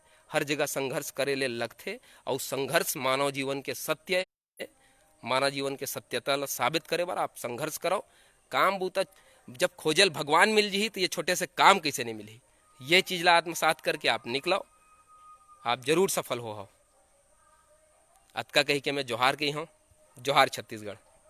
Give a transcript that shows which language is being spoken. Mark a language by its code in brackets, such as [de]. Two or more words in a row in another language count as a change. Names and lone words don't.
[hne] हर जगह संघर्ष करे ले लगते, और संघर्ष मानव जीवन के सत्य है। मानव जीवन के सत्यता ला साबित करे बार आप संघर्ष करो। काम बूता जब खोजल भगवान मिल जी, तो ये छोटे से काम कैसे नहीं मिली। ये चीज ला आत्मसात करके आप निकलो, आप जरूर सफल हो। अतका कही के मैं जोहार कही हूँ। जोहार छत्तीसगढ़।